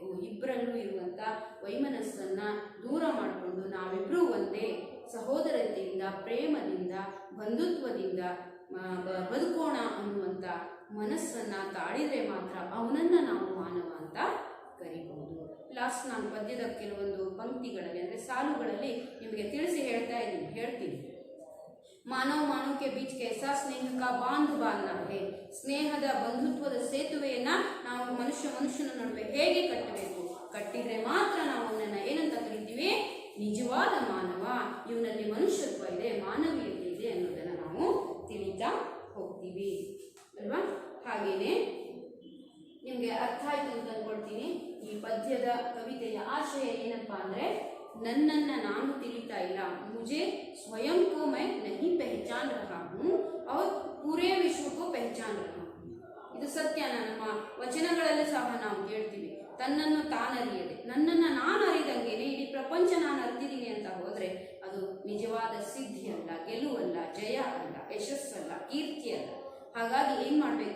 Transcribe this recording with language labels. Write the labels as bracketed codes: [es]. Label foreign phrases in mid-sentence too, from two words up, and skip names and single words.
[kn] ಇಬ್ಬರಲ್ಲೂ ಇರುವಂತ ವೈಮನಸ್ಸನ್ನ ದೂರ ಮಾಡಿಕೊಂಡು ನಾವಿಬ್ರು ಒಂದೇ ಸಹೋದರತೆಯಿಂದ, ಪ್ರೇಮದಿಂದ, ಬಂಧುತ್ವದಿಂದ ಬದುಕೋಣ ಅನ್ನುವಂತ ಮನಸ್ಸನ್ನ ತಾಳಿದ್ರೆ ಮಾತ್ರ ಅವನನ್ನ ನಾವು ಮಾನವ ಅಂತ ಕರಿಬಹುದು. ಲಾಸ್ಟ್ ನಾನು ಪದ್ಯದ ಕೆಲವೊಂದು ಪಂಕ್ತಿಗಳಲ್ಲಿ ಅಂದ್ರೆ ಸಾಲುಗಳಲ್ಲಿ ನಿಮಗೆ ತಿಳಿಸಿ ಹೇಳ್ತೀನಿ. [hi] मानव मानव के बीच कैसा स्नेह का बांध बांधना है. [kn] ಸ್ನೇಹದ ಬಂಧುತ್ವದ ಸೇತುವೆಯನ್ನ ನಾವು ಮನುಷ್ಯನ ನಡುವೆ ಹೇಗೆ ಕಟ್ಟಬೇಕು? ಕಟ್ಟಿದ್ರೆ ಮಾತ್ರ ನಾವು ಅವನನ್ನ ಏನಂತ ಕರಿತೀವಿ? ನಿಜವಾದ ಮಾನವ. ಇವನಲ್ಲಿ ಮನುಷ್ಯತ್ವ ಇದೆ, ಮಾನವೀಯತೆ ಇದೆ ಅನ್ನೋದನ್ನ ನಾವು ತಿಳಿತಾ ಹೋಗ್ತೀವಿ ಅಲ್ವಾ? ಹಾಗೇನೆ ನಿಮ್ಗೆ ಅರ್ಥ ಆಯ್ತು ಅಂತ ಅನ್ಕೊಳ್ತೀನಿ. ಈ ಪದ್ಯದ ಕವಿತೆಯ ಆಶಯ ಏನಪ್ಪಾ ಅಂದ್ರೆ, ನನ್ನನ್ನ ನಾನು ತಿಳಿತಾ ಇಲ್ಲ, [hi] मुझे स्वयं को मैं नहीं पहचान रहा हूँ और पूरे विश्व को पहचान रहा हूँ. [kn] ಇದು ಸತ್ಯನ ನಮ್ಮ ವಚನಗಳಲ್ಲಿ ಸಹ ನಾವು ಕೇಳ್ತೀವಿ. ತನ್ನನ್ನು ತಾನರಿಯದೆ, ನನ್ನನ್ನ ನಾನು ಅರಿದಂಗೆನೆ ಇಡೀ ಪ್ರಪಂಚ ನಾನು ಅರಿತಿದ್ದೀನಿ ಅಂತ ಹೋದ್ರೆ ಅದು ನಿಜವಾದ ಸಿದ್ಧಿ ಅಲ್ಲ, ಗೆಲುವಲ್ಲ, ಜಯ ಅಲ್ಲ, ಯಶಸ್ಸಲ್ಲ, ಕೀರ್ತಿ ಅಲ್ಲ. ಹಾಗಾಗಿ ಏನ್ ಮಾಡ್ಬೇಕು?